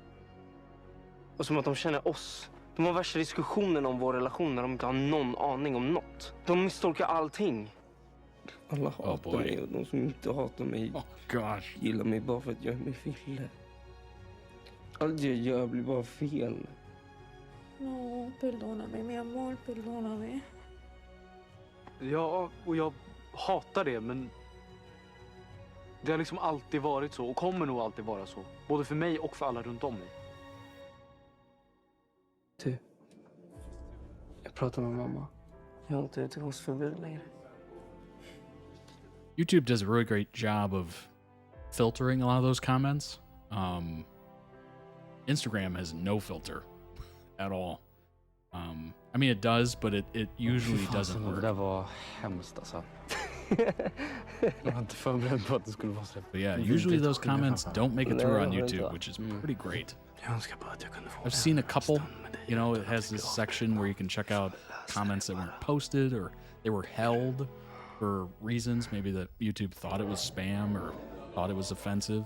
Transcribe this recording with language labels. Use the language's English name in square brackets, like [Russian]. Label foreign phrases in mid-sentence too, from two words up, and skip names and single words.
[Swedish] Och som att de känner oss. De har värsta diskussionen om vår relation när de inte har någon aning om något. De misstolkar allting. Alla hatar mig och de som inte hatar mig gillar mig bara för att jag är mig fille. Allt jag gör blir bara fel. [Spanish] No, perdóname, mi amor, perdóname. [Swedish] Ja, och jag hatar det, men det har liksom alltid varit så och kommer nog alltid vara så. Både för mig och för alla runt om mig. Du, jag pratar med mamma. Jag har inte utegångsförbud längre. [English] YouTube does a really great job of filtering a lot of those comments. Instagram has no filter at all. I mean, it does, but it usually doesn't work. [Swedish] Det där var hemskt alltså. Jag var inte förberedd på att det skulle vara så. [English] But yeah, usually those comments don't make it through on YouTube, which is pretty great. I've seen a couple, you know, it has this section where you can check out comments that weren't posted or they were held for reasons. Maybe that YouTube thought it was spam or thought it was offensive.